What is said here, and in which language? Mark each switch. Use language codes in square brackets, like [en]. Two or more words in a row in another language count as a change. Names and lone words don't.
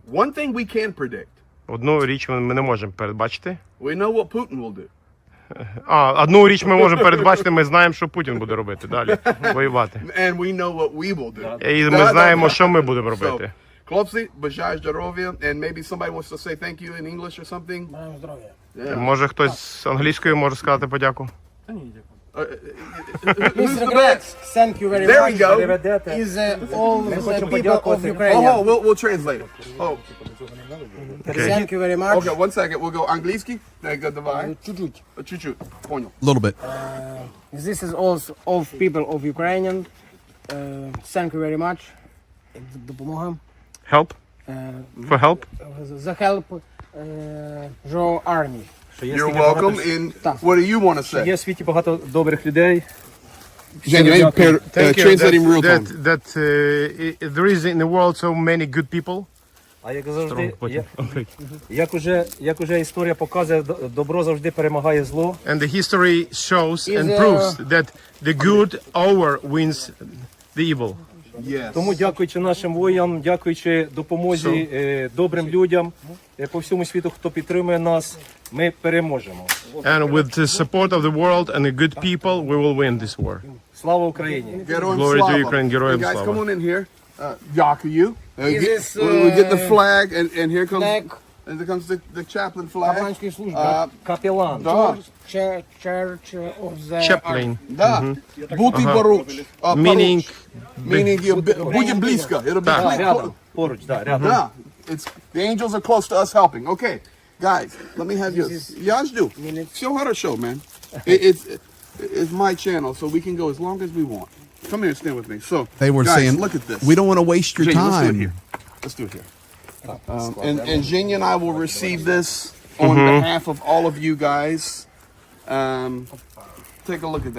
[uk] Одну річ ми не можемо передбачити. Одну річ ми можемо передбачити, ми знаємо, що Путін буде робити далі, воювати. І ми знаємо, що ми будемо робити. Хлопці, бажаю здоров'я, [en] and maybe somebody wants to say thank you in English or something. [uk] Може хтось з англійською може сказати подяку? [en] Who's the best? Thank you very There we much. go. Is all the people of Ukraine. Oh, we'll translate it. Oh, Thank you very much. okay, one second. We'll go [ru] английский. Давай. Чуть-чуть. Чуть-чуть. Понял. [en] A little bit. This is all people of Ukrainian. Thank you very much. Допомога. Help? For help? The help your army. You're welcome. And what do you want to say? [uk] Є в світі багато добрих людей. [en] Translating real time. That there is in the world so many good people. [uk] А як завжди, як уже історія показує, добро завжди перемагає зло. [en] And the history shows and proves that the good over wins the evil. Yes. [uk] Тому дякуючи нашим воїнам, дякуючи допомозі добрим людям по всьому світу, хто підтримує нас, ми переможемо. [en] And with the support of the world and the good people, we will win this war. [uk] Слава Україні! Героям [en] Glory to [uk] слава. Ukraine, героям [en] Hey guys, [uk] слава. [en] come on in here. Дякую. This, We get the flag, and here comes flag. and there comes the chaplain flag. [uk] Капеланської служби. Капелан. [ru] Да, [en] Church of the Chaplain. [uk] да. Бути поруч. [en] Meaning, [ru] Meaning будем близко. [en] It'll be [ru] Рядом, поруч, рядом. Да. [en] The angels are close to us helping. Okay, guys, let me have yours. [ru] Я жду. Все хорошо, [en] man. It's my channel, so we can go as long as we want. Come here and stand with me. So, They were guys, saying, look at this. we don't want to waste your Jenya, let's do it time. here. Let's do it here. And Jenya and I will receive this on behalf of all of you guys. Take a look at that.